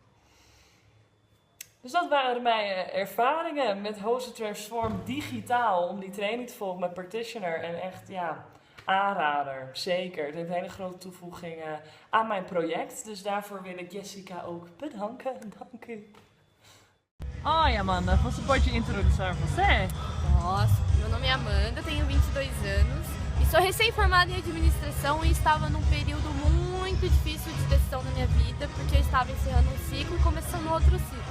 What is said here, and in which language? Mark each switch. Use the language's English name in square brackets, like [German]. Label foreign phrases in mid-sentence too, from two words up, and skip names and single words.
[Dutch] Dus dat waren mijn ervaringen met H.O.S.T Transform digitaal. Om die training te volgen met Practitioner. En echt, aanrader. Zeker. Het heeft een hele grote toevoeging aan mijn project. Dus daarvoor wil ik Jessica ook bedanken. Dank u. [Portuguese] Oi, Amanda. Você pode introduzir você? Nossa, meu nome é Amanda, tenho 22 anos e sou recém-formada em administração e estava num período muito difícil de decisão na minha vida porque eu estava encerrando um ciclo e começando outro ciclo.